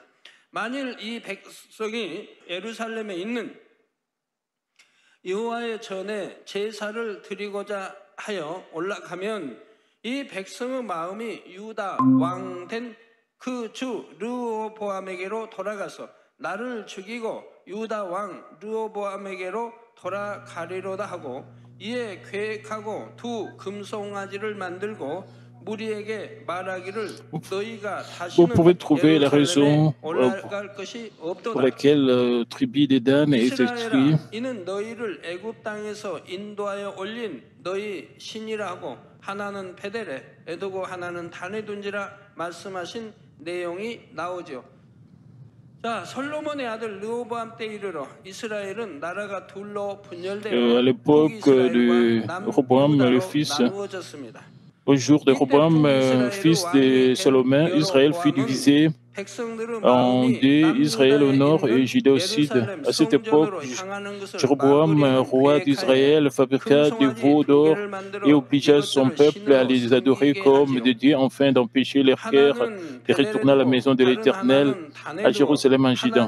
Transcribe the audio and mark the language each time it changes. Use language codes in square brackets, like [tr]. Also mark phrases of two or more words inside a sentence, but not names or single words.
[ko] 만일 이 백성이 예루살렘에 있는 여호와의 전에 제사를 드리고자 하여 올라가면 이 백성의 마음이 유다 왕 된 그 주 르호보암에게로 돌아가서 나를 죽이고 유다 왕 르호보암에게로 돌아가리로다 하고 이에 계획하고 두 금송아지를 만들고 무리에게 말하기를 너희가 [fr] Vous pouvez [ko] 다시는 [fr] trouver la raison [ko] 예루살렘에 올라갈 것이 [fr] pour [ko] 없도다. [fr] laquelle tribu de Dan est écrit [ko] 이스라엘아 이는 너희를 애굽 땅에서 인도하여 올린 너희 신이라 하고 하나는 베델에 두고 하나는 단에 둔지라 말씀하신 내용이 나오죠. 자, 솔로몬의 아들 르호보암 때 이르러 이스라엘은 나라가 둘로 분열되어 [fr] à l'époque de Roboam, le fils, [ko] 나누어졌습니다. [fr] au jour de Roboam, fils de Salomon, Israël fut divisé en deux, Israël au nord et Juda au sud. À cette époque, Jéroboam, roi d'Israël, fabriqua des veaux d'or et obligea son peuple à les adorer comme des dieux afin d'empêcher leur cœur de retourner à la maison de l'Éternel à Jérusalem en Juda.